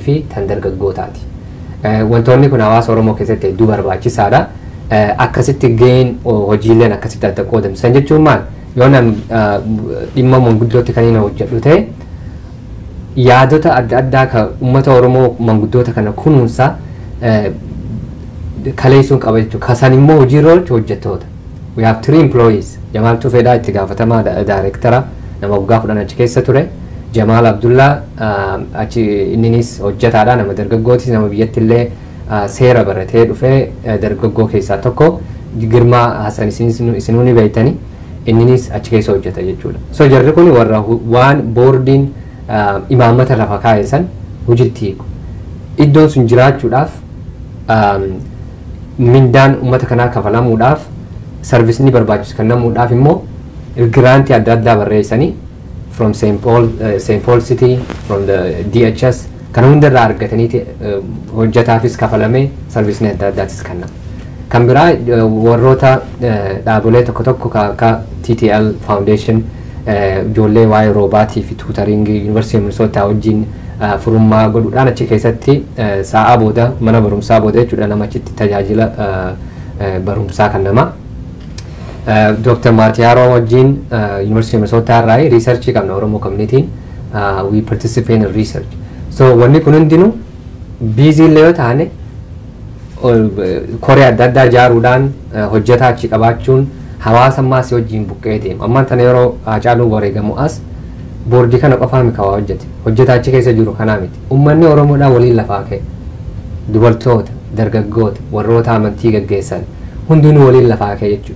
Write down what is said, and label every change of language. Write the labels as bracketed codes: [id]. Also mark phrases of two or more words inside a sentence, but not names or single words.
[om] fi tan dargaggootaati wantoonni kun hawaasa Oromoo keessatti hedduu barbaachisaadha akkasitti ga'een hojiileen akkasitti adda qoodamsan jechuun maal yoo nam dhimma manguddootti kan inni hojjedhu ta'e yaadota adda addaa ka ummata Oromoo manguddoota kana kunuunsa kaleessuun qaba jechuudha kasan immoo hojiirra oolchu hojjettoota [en] we have 3 employees [om] Jamal Tufeedhaa itti gaafatamaa daayirektara nama waggaa 10 achi keessa ture Jamal Abdullah achi inninis hojjetaadha nama dargaggootis nama biyyatti illee seera baratee dhufee dargaggoo keessaa tokko Girmaa Hasan isinuu ni beektani inninis achi keessa hojjeta jechuudha so jarri kun warra waan boordiin imaammata lafa kaa'essan hojiitti hiiku iddoon sun jiraachuudhaaf mindaan ummata kanaa kafalamuudhaaf sarvisni barbaachisu kennamuudhaaf immoo giraantii adda addaa barreessanii from St. Paul City [en] from the DHS [om] kana hundarraa argataniiti hojjetaafis kafalamee sarvisni adda addaatis kennama kan biraa warroota dhaabolee tokko tokko ka TTL Foundation ijoollee waa'ee roobaatii fi tuutaringii Yuunivarsiitii Minisootaa wajjin furummaa godhuudhaan achi keessatti sa'aa booda mana barumsaa booda jechuudha nama achitti tajaajila barumsaa kan nama Dr. Maatiyaaroo wajjin University of Minnesota irraa research qabna Oromoo [en] community we participate in research. [om] So wanni kun hundinuu busy illee yoo taane koree adda addaa ijaaruudhaan hojjetaa achi qabaachuun hawaasa ammaas wajjin buqqee deema. Ammaan tana yeroo Haacaaluu wareegamu as boordii kana qofaa miti kawaa hojjetaa achi keessa jiru kanaa miti. Uummanni Oromoodhaan waliin lafaa ka'e dubartoota, dargaggoota, warroota amantii gaggeessan hundinuu waliin lafaa ka'e jechuudha.